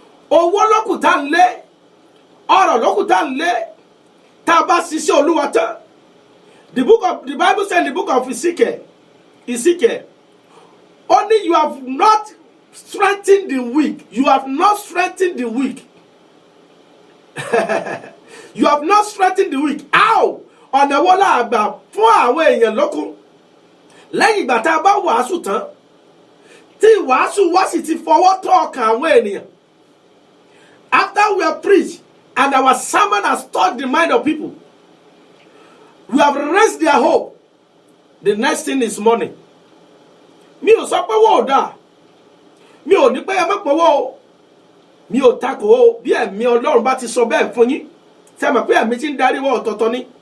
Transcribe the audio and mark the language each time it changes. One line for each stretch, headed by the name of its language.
Yoruba: Owó lókùtà ń lé, ọ̀rọ̀ lókùtà ń lé, tá a bá ṣiṣẹ́ Olúwa tán.
English: The Bible said in the book of Ezekiel, only you have not strengthened the weak. You have not strengthened the weak. You have not strengthened the weak. How?
Yoruba: Ọ̀nà wo la gbà fún àwọn èèyàn lókun lẹ́yìn ìgbà tá a bá wàásù tán tí wàásù wá sì ti fọwọ́ tọ́ ọkàn àwọn ènìyàn.
English: After we have preached and our sermon has touched the mind of people, we have raised their hope. The next thing is money.
Yoruba: Mi ò sọ pé wọ́n ò dáa, mi ò ní pé ẹ má pọ̀wọ́ o, mi ò takò o, bí ẹ̀mí Ọlọ́run bá ti sọ bẹ́ẹ̀ fún yín ṣé ẹ mọ̀ pé ẹ̀mí tí ń darí wọ́n ọ̀tọ̀ọ̀tọ̀ ni.